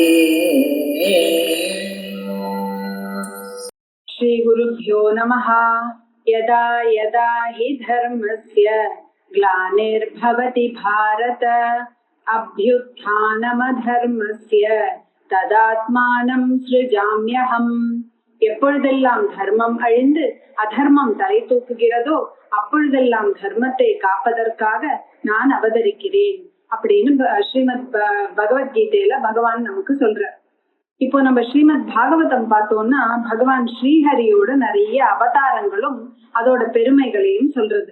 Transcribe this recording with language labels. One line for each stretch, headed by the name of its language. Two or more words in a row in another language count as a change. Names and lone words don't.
Sanskrit: श्री गुरुभ्यो नमः। यदा यदा हि धर्मस्य ग्लानिर्भवति भारत अभ्युत्थानमधर्मस्य तदात्मानं सृजाम्यहम्.
Tamil: எப்பொழுதெல்லாம் தர்மம் அழிந்து அதர்மம் தலை தூக்குகிறதோ அப்பொழுதெல்லாம் தர்மத்தை காப்பதற்காக நான் அவதரிக்கிறேன் அப்படின்னு ஸ்ரீமத் பகவத்கீதையில பகவான் நமக்கு சொல்றார். இப்போ நம்ம ஸ்ரீமத் பாகவதம் பார்த்தோம்னா பகவான் ஸ்ரீஹரியோட நிறைய அவதாரங்களும் அதோட பெருமைகளையும் சொல்றது.